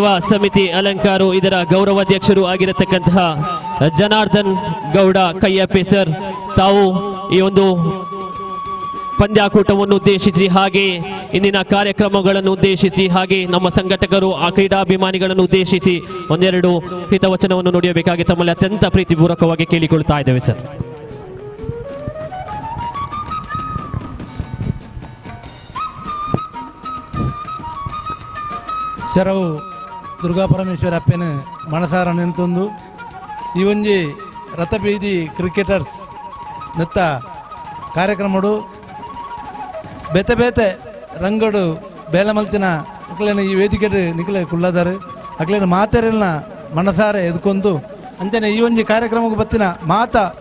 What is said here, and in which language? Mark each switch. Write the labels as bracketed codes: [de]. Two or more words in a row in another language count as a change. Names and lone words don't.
[kn] ಸಮಿತಿ ಅಲಂಕಾರು, ಇದರ ಗೌರವಾಧ್ಯಕ್ಷರು ಆಗಿರತಕ್ಕಂತಹ ಜನಾರ್ದನ್ ಗೌಡ ಕಯ್ಯಪ್ಪೆ ಸರ್, ತಾವು ಈ ಒಂದು ಪಂದ್ಯಾಕೂಟವನ್ನು ಉದ್ದೇಶಿಸಿ, ಹಾಗೆ ಇಂದಿನ ಕಾರ್ಯಕ್ರಮಗಳನ್ನು ಉದ್ದೇಶಿಸಿ, ಹಾಗೆ ನಮ್ಮ ಸಂಘಟಕರು ಆ ಕ್ರೀಡಾಭಿಮಾನಿಗಳನ್ನು ಉದ್ದೇಶಿಸಿ ಒಂದೆರಡು ಹಿತವಚನವನ್ನು ನುಡಿಯಬೇಕಾಗಿ ತಮ್ಮಲ್ಲಿ ಅತ್ಯಂತ ಪ್ರೀತಿಪೂರ್ವಕವಾಗಿ ಕೇಳಿಕೊಳ್ತಾ ಇದ್ದೇವೆ ಸರ್. [tcy] ಶರವು ದುರ್ಗಾಪರಮೇಶ್ವರ ಅಪ್ಪನ ಮನಸಾರ ನೆಂತೊಂದು ಈ ಒಂಜಿ ರಥಬೀದಿ ಕ್ರಿಕೆಟರ್ಸ್ ನೆತ್ತ ಕಾರ್ಯಕ್ರಮಡು ಬೇತೆ ಬೇತೆ ರಂಗಡು ಬೇಲೆ ಮಲ್ತಿನ ಅಕ್ಲೇನ ಈ ವೇದಿಕೆ ನಿಕ್ಲೆ ಕುಳ್ಳದಾರು ಅಕ್ಲೇನ ಮಾತೆರಲ್ನ ಮನಸಾರೆ ಎದ್ಕೊಂಡು ಅಂಚನೆ ಈ ಒಂಜಿ ಕಾರ್ಯಕ್ರಮಕ್ಕೆ ಬತ್ತಿನ ಮಾತ